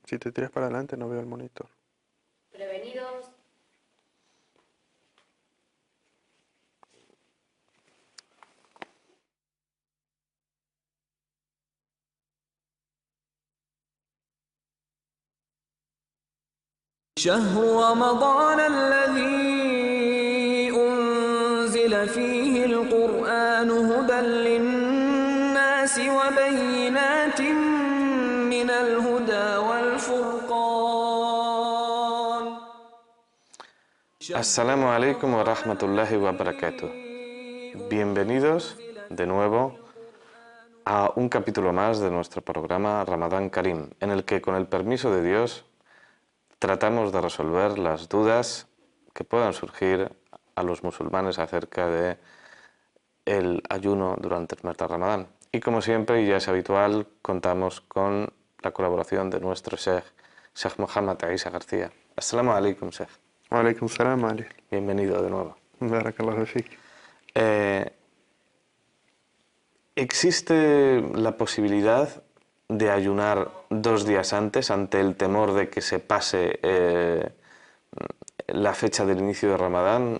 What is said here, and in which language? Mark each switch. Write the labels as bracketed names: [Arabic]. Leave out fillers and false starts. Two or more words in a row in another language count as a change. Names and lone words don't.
[Spanish] Si te tiras para adelante no veo el monitor. Prevenidos. [Arabic] شهر رمضان الذي أنزل فيه القرآن هدى للناس وبينات من الهدى والفرقان. السلام عليكم ورحمة الله وبركاته. [Spanish] Bienvenidos de nuevo a un capítulo más de nuestro programa Ramadán Karim, en el que, con el permiso de Dios, tratamos de resolver las dudas que puedan surgir a los musulmanes acerca de el ayuno durante el mes de Ramadán. Y como siempre, y ya es habitual, contamos con la colaboración de nuestro Sheikh Muhammad Isa García. [Arabic] السلام عليكم، شيخ. وعليكم السلام، علي. [Spanish] Bienvenido de nuevo. [Arabic] بارك الله فيك. [Spanish] ¿Existe la posibilidad de ayunar 2 días antes ante el temor de que se pase la fecha del inicio de Ramadán?